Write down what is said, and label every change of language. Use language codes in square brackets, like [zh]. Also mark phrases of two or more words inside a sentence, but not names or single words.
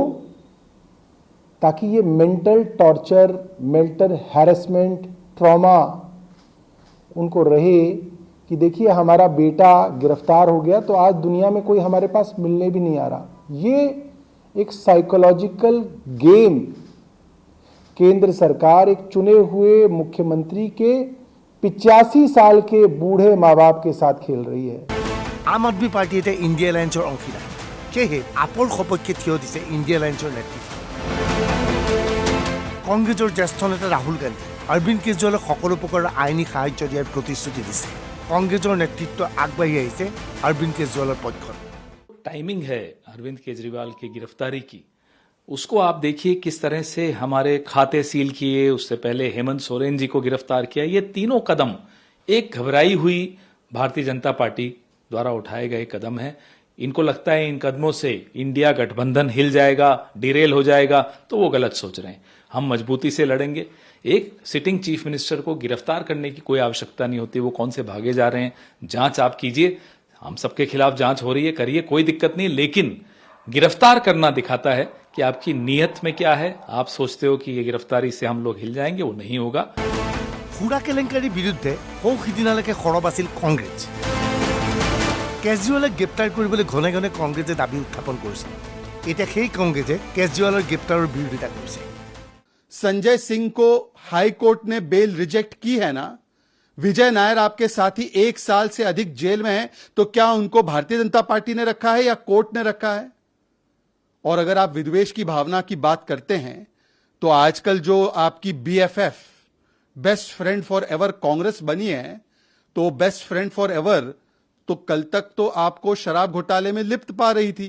[hi] ताकि ये [en] mental torture, mental harassment, [hi] ट्रॉमा उनको रहे कि देखिए हमारा बेटा गिरफ्तार हो गया तो आज दुनिया में कोई हमारे पास मिलने भी नहीं आ रहा। ये एक साइकोलॉजिकल गेम केंद्र सरकार एक चुने हुए मुख्यमंत्री के 85 साल के बूढ़े माँ बाप के साथ खेल रही है। [as] আম আদমি পাৰ্টি এতিয়া ইণ্ডিয়া এলায়েন্সৰ অংশীদাৰ, সেয়েহে আপৰ সপক্ষে থিয় দিছে ইণ্ডিয়া এলায়েন্সৰ নেতৃত্ব। কংগ্ৰেছৰ জ্যেষ্ঠ নেতা ৰাহুল গান্ধী অৰবিন্দ কেজৰিৱালক সকলো প্ৰকাৰৰ আইনী সাহায্য দিয়াৰ প্ৰতিশ্ৰুতি দিছে। কংগ্ৰেছৰ নেতৃত্ব আগবাঢ়ি আহিছে অৰবিন্দ কেজৰিৱালৰ পক্ষত। [hi] टाइमिंग है अरविंद केजरीवाल की गिरफ्तारी की, उसको आप देखिए किस तरह से हमारे खाते सील किए, उससे पहले हेमंत सोरेन जी को गिरफ्तार किया। ये तीनों कदम एक घबराई हुई भारतीय जनता पार्टी द्वारा उठाए गए कदम है। इनको लगता है इन कदमों से इंडिया गठबंधन हिल जाएगा, डिरेल हो जाएगा, तो वो गलत सोच रहे हैं। हम मजबूती से लड़ेंगे। एक [en] sitting chief minister [hi] को गिरफ्तार करने की कोई आवश्यकता नहीं होती, वो कौन से भागे जा रहे हैं, जांच आप कीजिए, हम सबके खिलाफ जांच हो रही है, करिए, कोई दिक्कत नहीं। लेकिन गिरफ्तार करना दिखाता है कि आपकी नीयत में क्या है। आप सोचते हो कि ये गिरफ्तारी से हम लोग हिल जाएंगे, वो नहीं होगा। [as] সুৰা কেলেংকাৰীৰ বিৰুদ্ধে সৌ সিদিনালৈকে সৰব আছিল কংগ্ৰেছ। কেজৰিৱালক গ্ৰেপ্তাৰ কৰিবলৈ ঘনে ঘনে কংগ্ৰেছে দাবী উত্থাপন কৰিছিল। এতিয়া সেই কংগ্ৰেছে কেজৰিৱালৰ গ্ৰেপ্তাৰৰ বিৰোধিতা কৰিছে। [hi] संजय सिंह को हाई कोर्ट ने [en] bail reject [hi] की है ना? विजय नायर आपके साथी 1 साल से अधिक जेल में है, तो क्या उनको भारतीय जनता पार्टी ने रखा है या कोर्ट ने रखा है? और अगर आप विद्वेष की भावना की बात करते हैं तो आजकल जो आपकी [en] BFF best friend for ever [hi] कांग्रेस बनी है, तो [en] best friend for ever [hi] तो कल तक तो आपको शराब घोटाले में लिप्त पा रही थी।